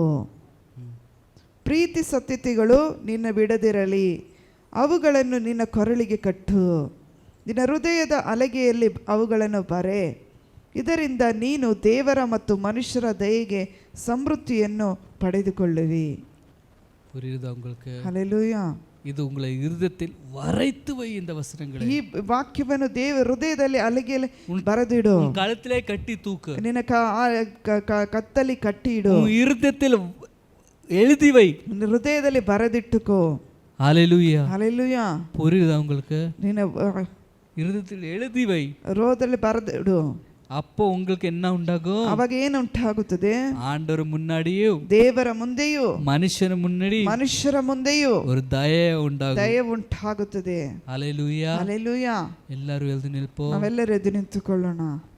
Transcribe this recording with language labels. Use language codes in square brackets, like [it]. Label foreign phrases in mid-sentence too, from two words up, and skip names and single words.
[kn] ಪ್ರೀತಿ ಸತ್ಯತೆಗಳು ನಿನ್ನ ಬಿಡದಿರಲಿ, ಅವುಗಳನ್ನು ನಿನ್ನ ಕೊರಳಿಗೆ ಕಟ್ಟು, ನಿನ್ನ ಹೃದಯದ ಹಲಗೆಯಲ್ಲಿ ಅವುಗಳನ್ನು ಬರೆ. ಇದರಿಂದ ನೀನು ದೇವರ ಮತ್ತು ಮನುಷ್ಯರ ದಯೆಗೆ ಸಮೃದ್ಧಿಯನ್ನು ಪಡೆದುಕೊಳ್ಳುವಿ. [ta] புரியுதா உங்களுக்கு? [kn] ಹಲ್ಲೆಲೂಯಾ. [ta] இது உங்களை இருதயத்தில் வரைத்து வை. இந்த வசனங்களை, [kn] ಈ ವಾಕ್ಯವನ್ನು ದೇವರ ಹೃದಯದಲ್ಲಿ ಹಲಗೆಯಲ್ಲಿ ಬರೆದಿಡು. [ta] கழுத்திலே கட்டி தூக்கு, [kn] ನಿನ್ನ ಕತ್ತಲ್ಲಿ ಕಟ್ಟಿ ಇಡು. [ta] இருதயத்தில் எழுதி வை, [kn] ಹೃದಯದಲ್ಲಿ ಬರೆದಿಟ್ಟುಕೋ. [ta] ஹalleluya. [kn] ಹಲ್ಲೆಲೂಯಾ. [ta] புரியுதா உங்களுக்கு? [kn] ನಿನ್ನ [ta] இருதயத்தில் எழுதி வை, [kn] ಹೃದಯದಲ್ಲಿ ಬರೆದಿಡು. [ta] அப்போ உங்களுக்கு என்ன உண்டாகும்? [kn] ಅವಾಗ ಏನು ಉಂಟಾಗುತ್ತದೆ? [ta] ஆண்டவர் முன்னாடியோ [kn] ದೇವರ ಮುಂದೆಯೂ ಮನುಷ್ಯರ ಮುಂದೆಯೂ [ta] ஒரு [kn] ದಯೆ ಉಂಟಾகும், ದಯೆ ಉಂಟಾಗುತ್ತದೆ. [ta] ஹalleluya. [kn] ಹಲ್ಲೆಲೂಯಾ. ಎಲ್ಲರೂ ಎದ್ದು ನಿಲ್ಪೋ. ನಾವೆಲ್ಲರೂ ಎದ್ದು ನಿಂತುಕೊಳ್ಳೋಣ.